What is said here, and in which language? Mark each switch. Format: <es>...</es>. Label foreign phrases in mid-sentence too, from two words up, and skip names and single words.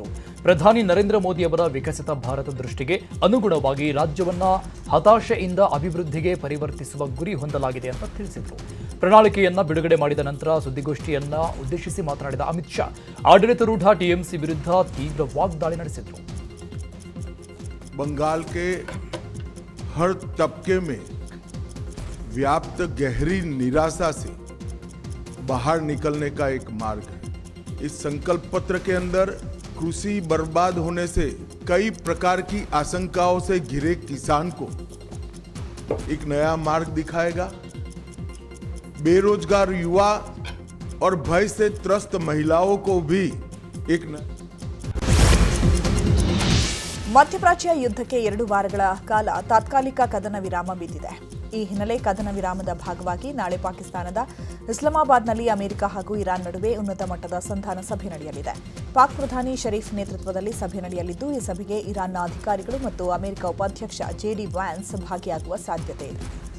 <kn>ಪ್ರಧಾನಿ ನರೇಂದ್ರ ಮೋದಿಯವರ ವಿಕಸಿತ ಭಾರತ ದೃಷ್ಟಿಗೆ ಅನುಗುಣವಾಗಿ ರಾಜ್ಯವನ್ನ ಹತಾಶೆಯಿಂದ ಅಭಿವೃದ್ಧಿಗೆ ಪರಿವರ್ತಿಸುವ ಗುರಿ ಹೊಂದಲಾಗಿದೆ ಅಂತ ತಿಳಿಸಿದರು. ಪ್ರಣಾಳಿಕೆಯನ್ನ ಬಿಡುಗಡೆ ಮಾಡಿದ ನಂತರ ಸುದ್ದಿಗೋಷ್ಠಿಯನ್ನ ಉದ್ದೇಶಿಸಿ ಮಾತನಾಡಿದ ಅಮಿತ್ ಶಾ ಆಡಳಿತಾರೂಢ ಟಿಎಂಸಿ ವಿರುದ್ಧ ತೀವ್ರ ವಾಗ್ದಾಳಿ ನಡೆಸಿದರು.</kn> <hi>बंगाल के हर तबके में व्याप्त गहरी निराशा से बाहर निकलने का एक मार्ग है. इस संकल्प पत्र के अंदर कृषि बर्बाद होने से कई प्रकार की आशंकाओं से घिरे किसान को एक नया मार्ग दिखाएगा. बेरोजगार युवा और भय से त्रस्त महिलाओं को भी एक</hi> <kn>ಮಧ್ಯಪ್ರಾಚ್ಯ ಯುದ್ಧಕ್ಕೆ 2 ವಾರಗಳ ಕಾಲ ತಾತ್ಕಾಲಿಕ ಕದನ ವಿರಾಮ ಬಿದ್ದಿದೆ. ಈ ಹಿನ್ನೆಲೆ ಕದನ ವಿರಾಮದ ಭಾಗವಾಗಿ ನಾಳೆ ಪಾಕಿಸ್ತಾನದ ಇಸ್ಲಾಮಾಬಾದ್ನಲ್ಲಿ ಅಮೆರಿಕ ಹಾಗೂ ಇರಾನ್ ನಡುವೆ ಉನ್ನತ ಮಟ್ಟದ ಸಂಧಾನ ಸಭೆ ನಡೆಯಲಿದೆ. ಪಾಕ್ ಪ್ರಧಾನಿ ಶರೀಫ್ ನೇತೃತ್ವದಲ್ಲಿ ಸಭೆ ನಡೆಯಲಿದ್ದು, ಈ ಸಭೆಗೆ ಇರಾನ್ನ ಅಧಿಕಾರಿಗಳು ಮತ್ತು ಅಮೆರಿಕ ಉಪಾಧ್ಯಕ್ಷ ಜೆಡಿ ವ್ಯಾನ್ಸ್ ಭಾಗಿಯಾಗುವ ಸಾಧ್ಯತೆ ಇದೆ.</kn>